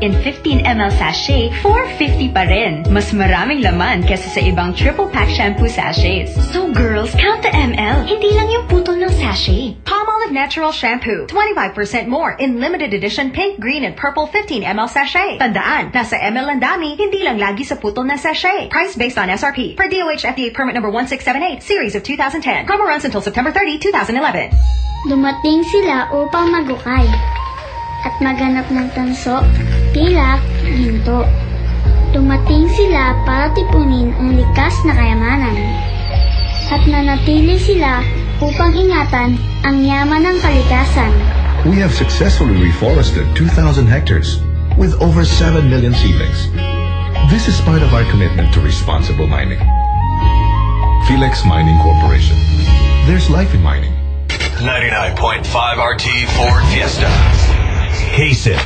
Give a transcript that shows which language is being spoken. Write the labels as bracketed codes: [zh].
[en] In 15ml sachet, [tl] 450 pa rin. Mas maraming laman kesa sa ibang triple pack shampoo sachets. [en] So girls, count the ml. [tl] Hindi lang yung putol ng sachet. [en] Palmolive Natural Shampoo, 25% more in limited edition pink, green, and purple 15ml sachet. [tl] Tandaan, nasa ml ang dami, hindi lang lagi sa putol na sachet. [en] Price based on SRP. Per DOH FDA permit number 1678, series of 2010. Promo runs until September 30, 2011. [tl] Dumating sila upang magukay at maganap ng tanso, pilak, ginto. Dumating sila para tipunin ang likas na kayamanan. At nanatili sila upang ingatan ang yaman ng kalikasan. [en] We have successfully reforested 2,000 hectares with over 7 million seedlings. This is part of our commitment to responsible mining. Felix Mining Corporation. There's life in mining. 99.5 RT Ford Fiesta. Case it.